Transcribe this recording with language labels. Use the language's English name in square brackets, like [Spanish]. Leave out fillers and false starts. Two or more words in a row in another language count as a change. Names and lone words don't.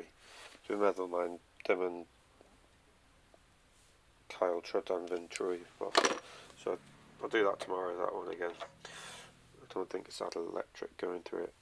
[Welsh] Dwi'n meddwl mae'n dim yn cael trydan fynd trwy. [English] So I'll do that tomorrow, that one again. I don't think it's that electric going through it.